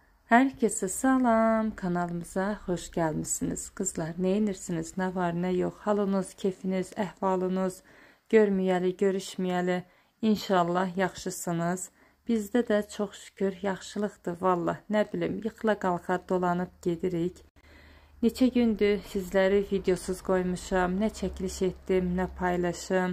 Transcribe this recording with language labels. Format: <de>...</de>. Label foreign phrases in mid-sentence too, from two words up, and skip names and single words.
<tr>Herkese salam, kanalımıza hoş gelmişsiniz. Kızlar, ne inirsiniz, ne var ne yok, halınız, keyfiniz,</tr> <az>əhvalınız, görməyəli, görüşməyəli, İnşallah yaxşısınız. Bizdə də çox şükür yaxşılıqdır, vallah, nə bilim, yıxıla qalxa dolanıb gedirik. Neçə gündür sizləri videosuz qoymuşam, nə çəkiliş etdim, nə paylaşım.</az>